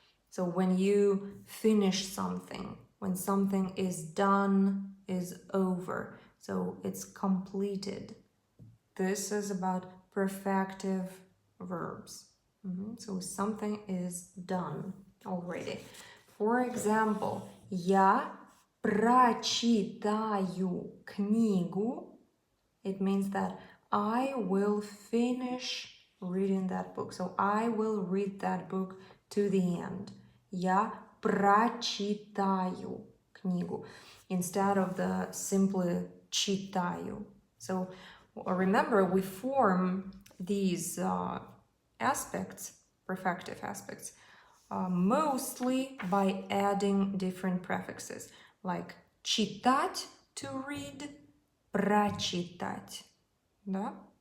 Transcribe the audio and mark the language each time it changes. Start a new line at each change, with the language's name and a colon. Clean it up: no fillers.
English: So when you finish something, when something is done, is over, so it's completed. This is about perfective verbs. So something is done already. For example,
Russian: я прочитаю книгу.
English: It means that I will finish reading that book. So I will read that book to the end.
Russian: Я прочитаю книгу
English: instead of the simply
Russian: читаю.
English: So remember, we form these aspects, perfective aspects, mostly by adding different prefixes, like читать, to read, прочитать, да?